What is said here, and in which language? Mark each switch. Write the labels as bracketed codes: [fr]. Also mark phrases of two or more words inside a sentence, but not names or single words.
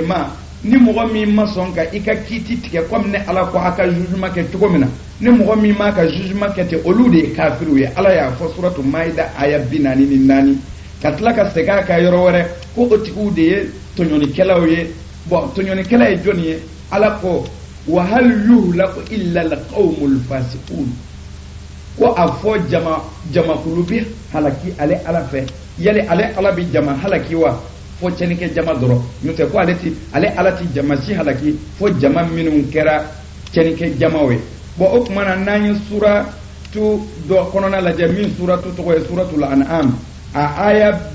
[bm] ma ni mɔgɔ min ma sɔn ka i ka kiiti tigɛ comme ne ala ko a ka jugement kɛ cogo min na ni mɔgɔ min ma ka jugement kɛ ten olu de ye kafiriw ye ala y'a fɔ suratu maida aya 44 ka tila ka segin a ka yɔrɔ wɛrɛ ko o tigiw de ye tɔɲɔnikɛlaw ye bon tɔɲɔnikɛla ye jɔnni ye ala ko [ar] وهل يهلك إلا القوم الفاسقون [bm] ko a fɔ jamakulu bi halaki ale ala fɛ yali ale ala bi jama halaki wa fo cɛnikɛ jama dɔrɔn n'o tɛ ko ale ala ti jama si halaki fo jama minnu kɛra cɛnikɛ jamaw ye bon o tuma na n'an ye suratu dɔ kɔnɔna lajɛ min suratu tɔgɔ ye suratul an'am a aya